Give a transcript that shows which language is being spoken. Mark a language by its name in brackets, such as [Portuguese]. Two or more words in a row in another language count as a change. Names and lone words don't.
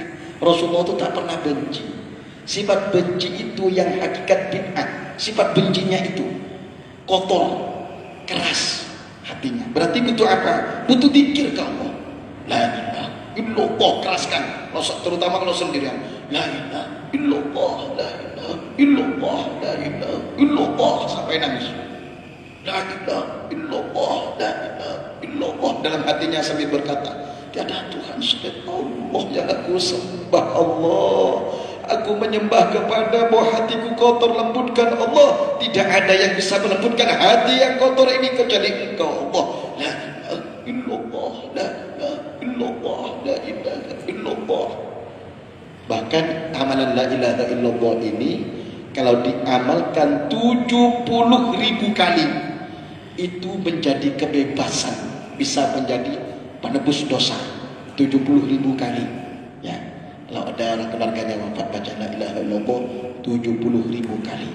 [Indonesian] Rasulullah itu tak pernah benci. Sifat benci itu yang hakikat bid'ah. Sifat bencinya itu kotor, keras hatinya. Berarti butuh apa? Butuh dikir ke Allah. [Arabic] لا إله إلا الله, [Indonesian] keraskan. Terutama kalau sendirian. [Arabic] لا إله إلا الله، لا إله إلا الله، لا إله إلا الله [Indonesian] sampai nangis. [Arabic] لا إله إلا الله، لا إله إلا الله, [Indonesian] dalam hatinya sambil berkata, tiada Tuhan selain Allah yang aku sembah. Allah, aku menyembah kepada bahwa hatiku kotor, lembutkan Allah. Tidak ada yang bisa melembutkan hati yang kotor ini kecuali Engkau Allah. [Arabic] لا إله إلا الله، لا إله إلا الله، لا إله إلا الله. [Indonesian] Bahkan amalan [Arabic] لا إله إلا الله [Indonesian] ini kalau diamalkan 70.000 kali itu menjadi kebebasan, bisa menjadi penebus dosa 70.000 kali. Ya, kalau ada orang keluarganya wafat baca [Arabic] لا إله إلا الله [Indonesian] 70.000 kali.